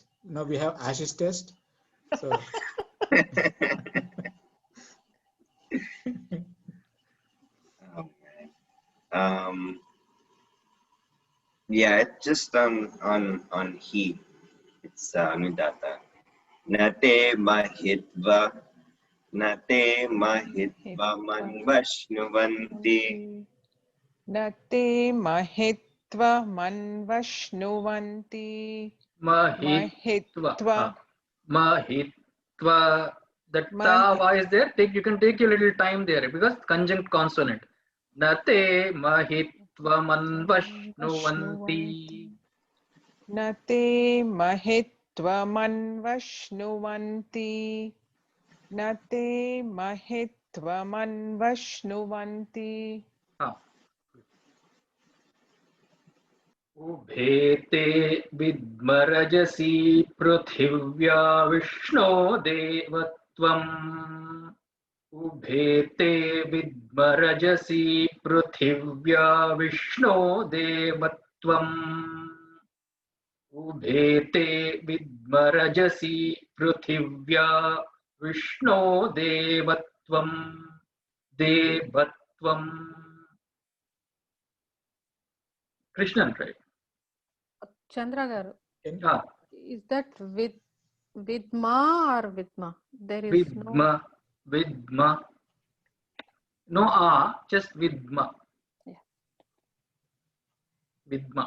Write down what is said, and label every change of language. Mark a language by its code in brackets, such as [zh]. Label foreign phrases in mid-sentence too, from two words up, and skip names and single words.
[en] Now we have Ashish test. So yeah, it's just on he. It's Anudatta. [sa] न ते महित्व. न ते महित्वमन्वश्नुवन्ति. न ते महित्वमन्वश्नुवन्ति. महित्व। महित्व. [en] That ta is there. You can take your little time there because conjunct consonant. [sa] न ते महित्वमन्वश्नुवन्ति. न ते महित्वमन्वश्नुवन्ति. न ते महित्वमन्वश्नुवन्ति. उभेते विद्मरजसी पृथिव्या विष्णो देवत्वम् उभेते विद्मरजसी पृथिव्या विष्णो देवत्वम् उभेते विद्मरजसि पृथिव्या विष्णो देवत्वं देवत्वं. [en] Krishnan, right? Chandra garu. Ah, Is that vidma or vidma? There is vidma, vidma. No just vidma. Yeah. Vidma.